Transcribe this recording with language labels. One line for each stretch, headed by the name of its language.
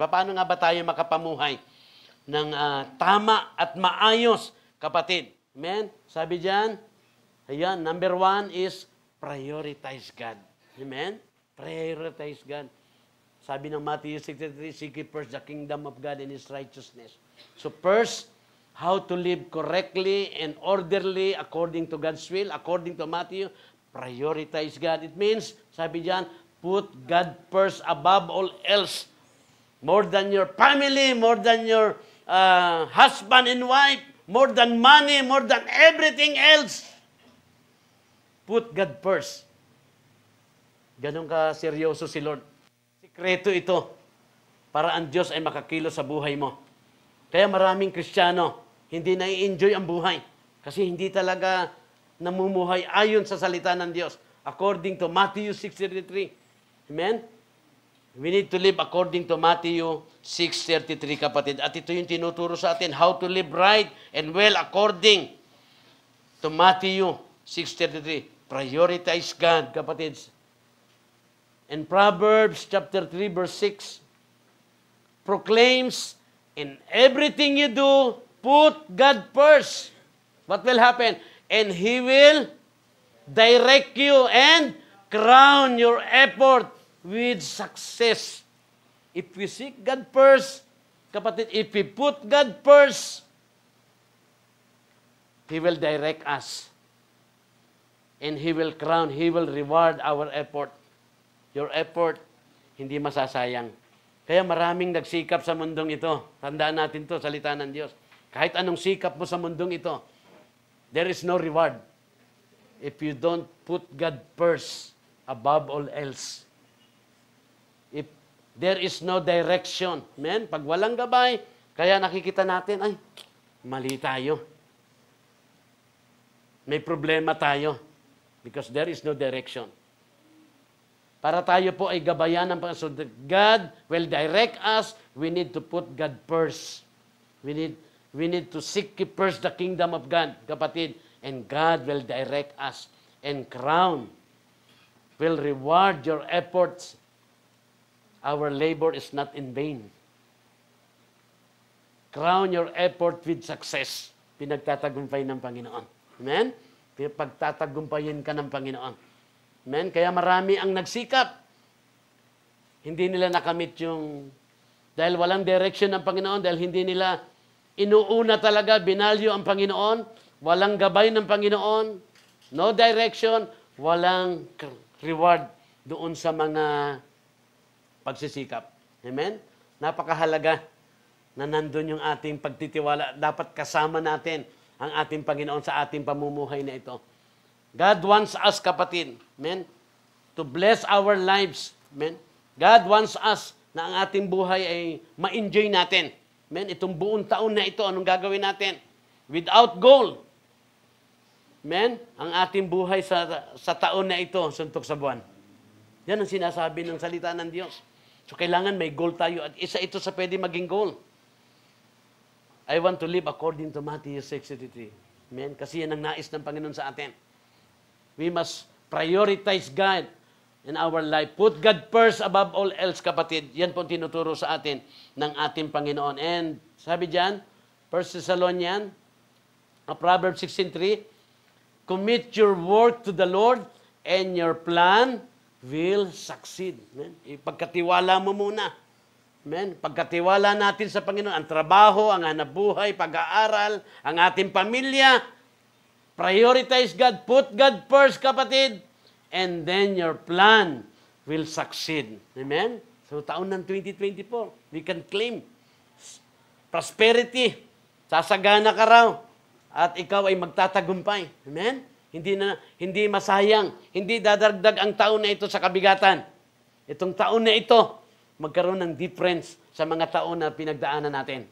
Filipino: Paano nga ba tayo makapamuhay ng tama at maayos, kapatid?
English: Amen?
Filipino: Sabi diyan, ayan,
English: number 1 is prioritize God. Amen? Prioritize God.
Filipino: Sabi ng
English: Matthew 6:33, seek ye first the kingdom of God and His righteousness. So first, how to live correctly and orderly according to God's will, according to Matthew, prioritize God. It means,
Filipino: sabi diyan,
English: put God first above all else. More than your family, more than your husband and wife, more than money, more than everything else. Put God first. Ganon ka seryoso si Lord.
Filipino: Sikreto ito para ang Diyos ay makakilo sa buhay mo. Kaya maraming Kristiyano, hindi na-enjoy ang buhay. Kasi hindi talaga namumuhay ayon sa salita ng Diyos.
English: According to Matthew 6:33. Amen? We need to live according to Matthew 6:33, kapatid.
Filipino: At ito yung tinuturo sa atin,
English: how to live right and well according to Matthew 6:33. Prioritize God, kapatid. And Proverbs chapter 3, verse 6 proclaims, in everything you do, put God first. What will happen? And He will direct you and crown your effort with success. If we seek God first, kapatid, if we put God first, He will direct us. And He will crown, He will reward our effort. Your effort,
Filipino: hindi masasayang. Kaya maraming nagsikap sa mundong ito. Tandaan natin to, salita ng Diyos. Kahit anong sikap mo sa mundong ito,
English: there is no reward if you don't put God first above all else. If there is no direction,
Filipino: amen? Pag walang gabay, kaya nakikita natin, ay, mali tayo. May problema tayo
English: because there is no direction.
Filipino: Para tayo po ay gabayan ng Panginoon.
English: So God will direct us. We need to put God first. We need to seek first the kingdom of God, kapatid. And God will direct us. And crown will reward your efforts. Our labor is not in vain. Crown your effort with success.
Filipino: Pinagtatagumpay ng Panginoon. Amen? Pagtatagumpayin ka ng Panginoon. Amen? Kaya marami ang nagsikap. Hindi nila nakamit yung, dahil walang direction ng Panginoon, dahil hindi nila inuuna talaga, binalyo ang Panginoon, walang gabay ng Panginoon,
English: no direction,
Filipino: walang reward doon sa mga pagsisikap. Amen? Napakahalaga na nandun yung ating pagtitiwala. Dapat kasama natin ang ating Panginoon sa ating pamumuhay na ito.
English: God wants us, kapatid, amen, to bless our lives. Amen? God wants us
Filipino: na ang ating buhay ay ma-enjoy natin. Amen? Itong buong taon na ito, anong gagawin natin?
English: Without goal.
Filipino: Amen? Ang ating buhay sa taon na ito, suntok sa buwan. Yan ang sinasabi ng salita ng Diyos. So kailangan may goal tayo at isa ito sa pwede maging goal.
English: I want to live according to Matthew 6:33. Amen?
Filipino: Kasi yan ang nais ng Panginoon sa atin.
English: We must prioritize God in our life. Put God first above all else,
Filipino: kapatid. Yan po tinuturo sa atin ng ating Panginoon.
English: And
Filipino: sabi diyan,
English: 1 Thessalonians, Proverbs 16:3, commit your work to the Lord and your plan will succeed.
Filipino: Amen? Ipagkatiwala mo muna. Amen? Pagkatiwala natin sa Panginoon, ang trabaho, ang hanapbuhay, pag-aaral, ang ating pamilya,
English: prioritize God, put God first,
Filipino: kapatid,
English: and then your plan will succeed.
Filipino: Amen?
English: So, taon ng 2024, we can claim prosperity.
Filipino: Sasagana ka raw. At ikaw ay magtatagumpay. Amen? Hindi masayang. Hindi dadaragdag ang taon na ito sa kabigatan. Itong taon na ito, magkaroon ng difference sa mga taon na pinagdaanan natin.